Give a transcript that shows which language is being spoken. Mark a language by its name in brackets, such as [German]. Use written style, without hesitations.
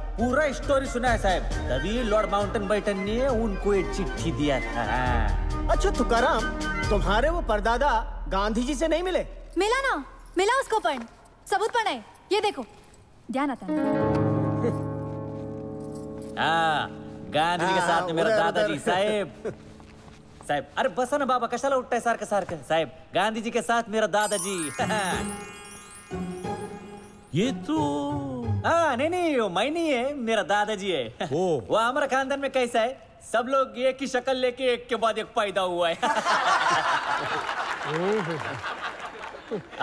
[Hindi] पूरा स्टोरी सुना है साहब। तभी लॉर्ड माउंटन बैटन ने उनको एक चिट्ठी दिया था। अच्छा तुकाराम, तुम्हारे वो परदादा गांधी जी से नहीं मिले? मिला ना, मिला उसको पण सबूत पण है, ये देखो। ध्यान आता है। हाँ, गांधी जी के साथ में मेरा दादाजी साहब। [Marathi] साहब, अरे बसा ना बाबा, कशाला उठताय सारखं सारखं? [Hindi] साहब, गांधी जी के साथ मेरा दादाजी। ये तो हाँ, नहीं वो मैं नहीं है, मेरा दादाजी है। वो हमारा खानदान में कैसा है, सब लोग एक ही शक्ल लेके एक के बाद एक पैदा हुआ है।